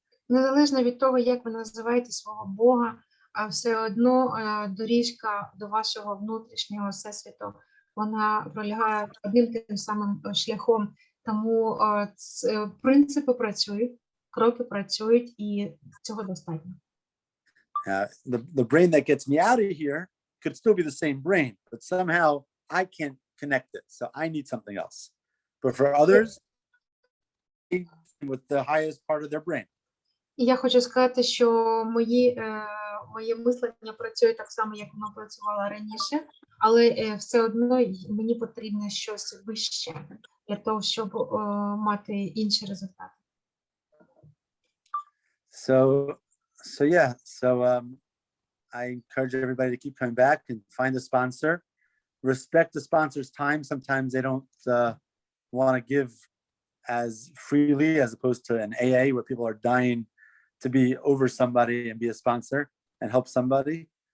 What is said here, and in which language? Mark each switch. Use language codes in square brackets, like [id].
[uk] Незалежно від того, як ви називаєте свого Бога, а все одно доріжка до вашого внутрішнього всесвіту, вона пролягає одним тим самим шляхом. Тому принципи працюють, кроки працюють, і цього достатньо. [en] The brain that gets me out of here could still be the same brain, but somehow I can't connect it. So I need something else. But for others, with the highest part of their brain. [uk] І я хочу сказати, що моє мислення працює так само, як воно працювало раніше, але все одно мені потрібно щось вище для того, щоб мати інші результати. [en] So I encourage everybody to keep coming back and find a sponsor. Respect the sponsor's time. Sometimes they don't want to give as freely as opposed to an AA where people are dying to be over somebody and be a sponsor and help somebody.